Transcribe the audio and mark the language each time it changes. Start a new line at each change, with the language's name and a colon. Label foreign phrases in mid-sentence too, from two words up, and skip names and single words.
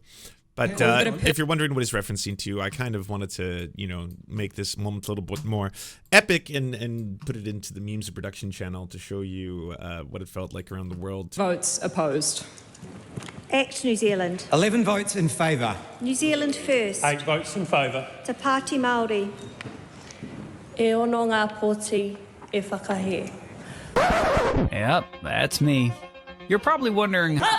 English: But if you're wondering what he's referencing to, I kind of wanted to, make this moment a little bit more epic and put it into the Memes and Production channel to show you what it felt like around the world. Votes opposed. Act New Zealand. 11 votes in favour. New Zealand first. 8 votes in favour. Te Pāti Māori.
Māori: E ono ngā pōti e whakahe.
English: Yep, that's me. You're probably wondering...